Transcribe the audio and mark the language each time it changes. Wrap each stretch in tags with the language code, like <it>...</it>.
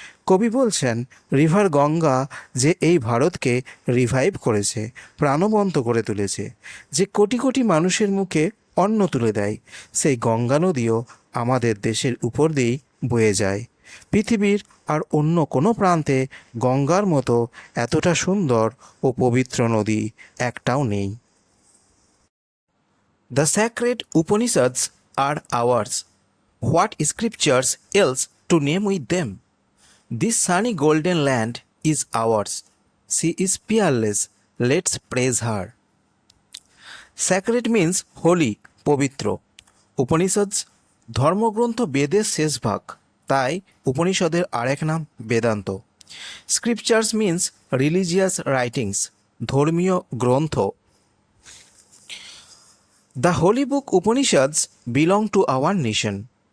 <bn>কবি বলছেন রিভার গঙ্গা যে এই ভারতকে রিভাইভ করেছে, প্রাণবন্ত করে তুলেছে, যে কোটি কোটি মানুষের মুখে অন্ন তুলে দেয়। সেই গঙ্গা নদীও আমাদের দেশের উপর দিয়েই বয়ে যায়। পৃথিবীর আর অন্য কোনো প্রান্তে গঙ্গার মতো এতটা সুন্দর ও পবিত্র নদী একটাও নেই।</bn> <en>The sacred Upanishads are ours. What scriptures else to name with them? This sunny golden land is ours. She is peerless. Let's praise her. Sacred means holy, পবিত্র।</en> <bn>উপনিষদস ধর্মগ্রন্থ বেদের শেষ ভাগ, তাই উপনিষদের আরেক নাম Vedanta.</bn> <en>scriptures means religious writings,</en> <bn>ধর্মীয় গ্রন্থ।</bn> <en>The holy book Upanishads belong to our nation.</en>